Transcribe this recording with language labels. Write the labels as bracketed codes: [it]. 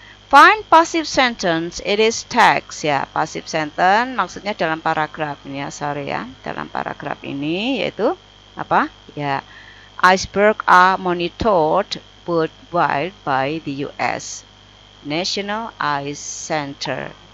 [en] Find passive sentence, it is text ya. [id] Passive sentence maksudnya dalam paragraf ini ya, sorry ya. Dalam paragraf ini yaitu apa? [en] Ya, iceberg are monitored worldwide by the US National Ice Center.